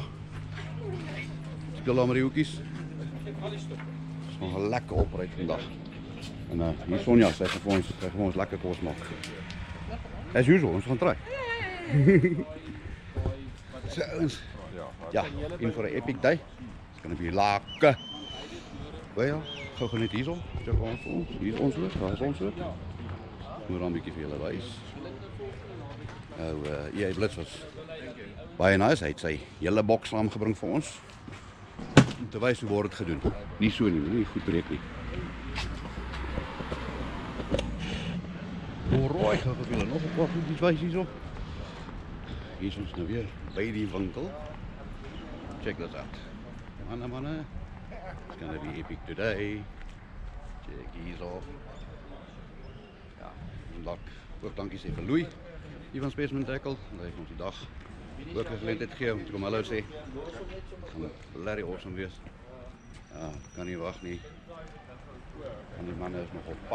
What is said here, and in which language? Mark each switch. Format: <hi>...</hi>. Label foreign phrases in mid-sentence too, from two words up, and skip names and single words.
<af>Speel daar met die hoekies. Ons gaan lekker opryk vandag. En hier Sonja, sy gaan vir ons lekker kos maak.</af> <en>As usual,</en> <af>ons gaan try. So ouens. Ja, in vir 'n</af> <en>epic day. It's gonna be</en> <af>lekker. Wel, gou net hierso. Check ons vir ons. Hier is ons hoor, daar is ons hoor. Moet dan 'n bietjie vir julle wys. EA Blitz was baie nice. Hy het sy hele boks saamgebring vir ons. Om te wys hoe word dit gedoen. Nie so nie goed breek nie. Alright, gaan we nog 'n paar goedjies wys hierso. Hier is ons nou weer by die winkel.</af> <en>Check this out. Manne. It's gonna be epic today. Check hierso.</en> <af>Ja, en ook dankie sê vir Louis. Hier van Specimen Tackle. Hy het ons die dag ook 'n geleentheid gegee om te kom hallo sê. Gaan</af> <en>bloody awesome</en> <af>wees. Ja, kan nie wag nie. En die manne is nog op pad.</af>